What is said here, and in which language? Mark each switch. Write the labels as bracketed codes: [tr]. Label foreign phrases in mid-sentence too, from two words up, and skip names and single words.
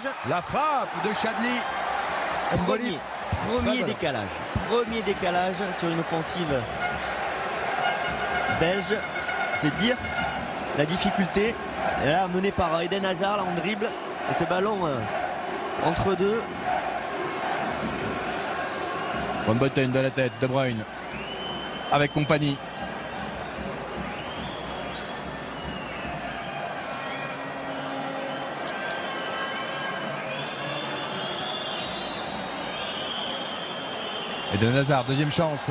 [fr] La frappe de Chadli. Premier décalage sur une offensive belge. C'est dire la difficulté. Et là, mené par Eden Hazard là, en dribble. Et ce ballon entre deux. Van Buiten de la tête, De Bruyne avec compagnie. Eden Hazard, deuxième chance.